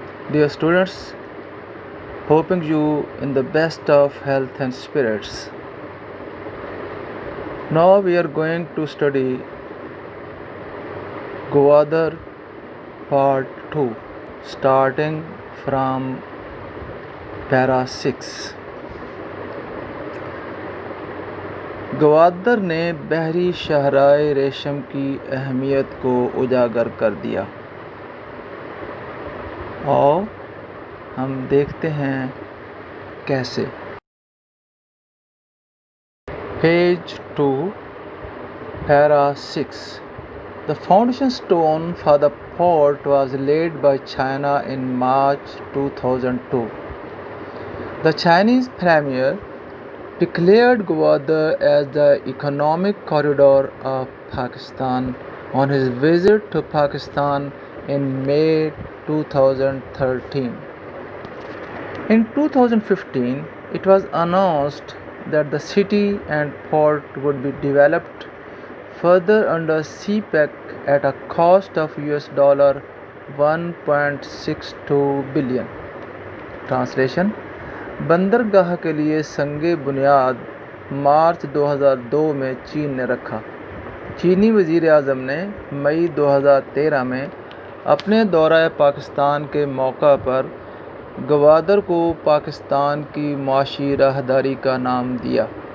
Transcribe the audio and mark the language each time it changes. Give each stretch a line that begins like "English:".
English: Dear students, hoping you in the best of health and spirits. Now we are going to study Gwadar Part 2, starting from Para 6.
Hindi: Gwadar ने बहरी शहराए रेशम की अहमियत को उजागर कर दिया और हम देखते हैं कैसे.
English: Page 2, Para 6. The foundation stone for the port was laid by China in March 2002. The Chinese premier declared Gwadar as the economic corridor of Pakistan on his visit to Pakistan in May 2013. In 2015, it was announced that the city and port would be developed further under CPEC at a cost of $1.62 billion.
Hindi: Translation: बंदरगाह के लिए संगे बुनियाद मार्च 2002 में चीन ने रखा. चीनी वज़ीर आज़म ने मई 2013 में अपने दौरा पाकिस्तान के मौका पर गवादर को पाकिस्तान की माशी राहदारी का नाम दिया.